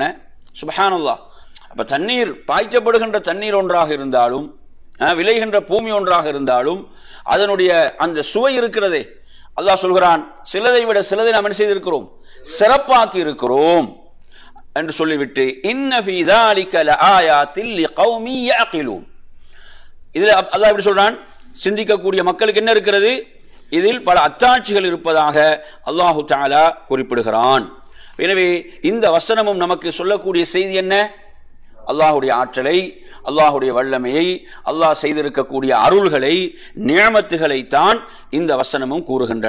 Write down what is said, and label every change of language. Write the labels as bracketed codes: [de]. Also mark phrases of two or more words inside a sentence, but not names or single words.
[ta] சுப்ஹானல்லாஹ். அப்ப தண்ணீர் பாய்ச்சப்படுகின்ற தண்ணீர் ஒன்றாக இருந்தாலும், விளைகின்ற பூமி ஒன்றாக இருந்தாலும், அதனுடைய அந்த சுவை இருக்கிறதே, அல்லாஹ் சொல்கிறான் சிலதை விட சிலதை நாம் என்ன செய்திருக்கிறோம்? சிறப்பாக்கி இருக்கிறோம் என்று சொல்லிவிட்டு [ar] إن في ذلك لآيات لقوم يعقلون. [ta] இதுல அல்லாஹ் எப்படி சொல்றான்? சிந்திக்கக்கூடிய மக்களுக்கு என்ன இருக்கிறது? இதில் பல அத்தாட்சிகள் இருப்பதாக [ar] الله تعالى [ta] குறிப்பிடுகிறான். எனவே இந்த வசனமும் நமக்கு சொல்லக்கூடிய செய்தி என்ன? அல்லாஹுடைய ஆற்றலை, அல்லாஹுடைய வல்லமையை, அல்லாஹ் செய்திருக்கக்கூடிய அருள்களை, நிஅமத்துகளை தான் இந்த வசனமும் கூறுகின்றன.